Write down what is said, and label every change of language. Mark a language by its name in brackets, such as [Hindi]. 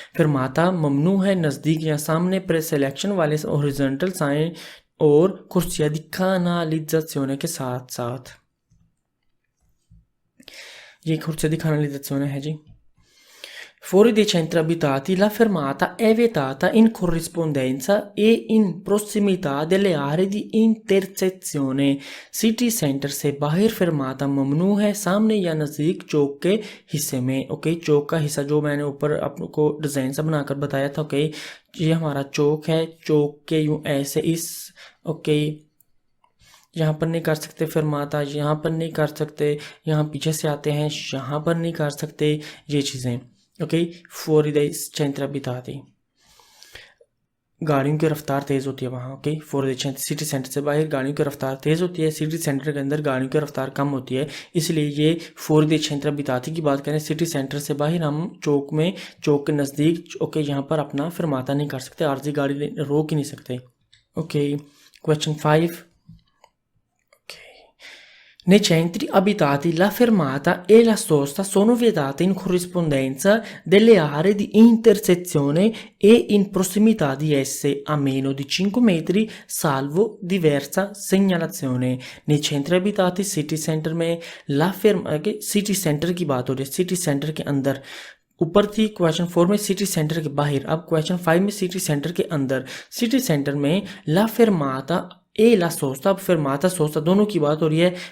[Hindi] फिर माता ममनू है नज़दीक या सामने प्रेस सिलेक्शन वाले हॉरिजॉन्टल साइन और कुर्सिया दी canalizzazione के साथ साथ ये कुर्सिया दी canalizzazione है जी। [Italian] Fuori dei centri abitati la fermata è vietata in corrispondenza e in prossimità delle aree di intersezione। [Hindi] City centre से बाहर fermata ममनू है सामने या नज़दीक चौक के हिस्से में। ओके चौक का हिस्सा जो मैंने ऊपर आपको डिज़ाइन सा बनाकर बताया था। ओके ये हमारा चौक है, चौक के यूँ ऐसे इस ओके यहाँ पर नहीं कर सकते fermata, यहाँ पर नहीं कर सकते, यहाँ पीछे से आते हैं यहाँ पर नहीं कर सकते ये चीज़ें। Okay [Italian] fuori dai centri abitati [Hindi] गाड़ियों की रफ्तार तेज़ होती है वहाँ। Okay fuori dai centri city centre से बाहर गाड़ियों की रफ्तार तेज़ होती है, सिटी सेंटर के अंदर गाड़ियों की रफ्तार कम होती है, इसलिए ये [Italian] fuori dai centri abitati [Hindi] की बात करें सिटी सेंटर से बाहर हम चौक में चौक के नज़दीक ओके यहाँ पर अपना fermata नहीं कर सकते, आरजी गाड़ी रोक ही नहीं सकते। [Italian] ओके क्वेश्चन 5 Nei centri abitati la fermata e la sosta sono vietate in corrispondenza delle aree di intersezione e in prossimità di esse a meno di 5 metri salvo diversa segnalazione। nei centri abitati [Hindi] city centre में la fermata city centre की बात हो रही है, city centre के अंदर ऊपर थी क्वेश्चन 4 में सिटी सेंटर के बाहर, अब क्वेश्चन 5 में सिटी सेंटर के अंदर। सिटी सेंटर में ला fermata ए ला सोस्ता, अब fermata सोस्ता दोनों की बात हो रही है।